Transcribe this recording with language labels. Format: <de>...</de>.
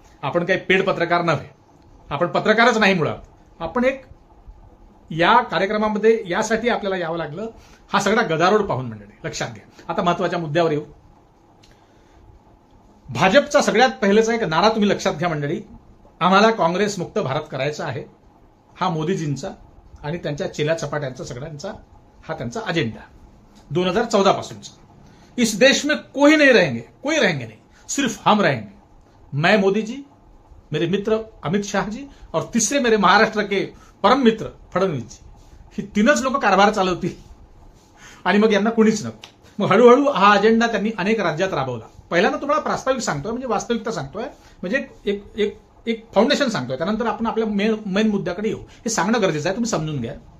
<mr>आपण काही पेड पत्रकार नव्हे, आपण पत्रकारच नाही मुळात. आपण एक या कार्यक्रमामध्ये यासाठी आपल्याला यावं लागलं, हा सगळा गदारोळ पाहून मंडळी. लक्षात घ्या. आता महत्वाच्या मुद्द्यावर येऊ. भाजपचा सगळ्यात पहिलेचा एक नारा तुम्ही लक्षात घ्या मंडळी. आम्हाला काँग्रेस मुक्त भारत करायचा आहे. हा मोदीजींचा आणि त्यांच्या चेल्या चपाट्यांचा सगळ्यांचा हा त्यांचा अजेंडा 2014 पासूनचा.</mr> <hi>इस देश में कोई रहेंगे नहीं, सिर्फ हम रहेंगे. मैं मोदी जी, मेरे मित्र अमित शाह जी और तीसरे मेरे महाराष्ट्र के परम मित्र फडणवीस जी.</hi> <mr>ही तीनच लोक कारभार चालवतील आणि मग यांना कुणीच नको. मग हळूहळू हा अजेंडा त्यांनी अनेक राज्यात राबवला. पहिल्यांदा तुम्हाला प्रास्ताविक सांगतोय, म्हणजे वास्तविकता सांगतोय, म्हणजे एक एक एक फाउंडेशन सांगतोय. त्यानंतर आपण आपल्या मेन मुद्द्याकडे येऊ. हे सांगणं गरजेचं आहे, तुम्ही समजून घ्या.</mr>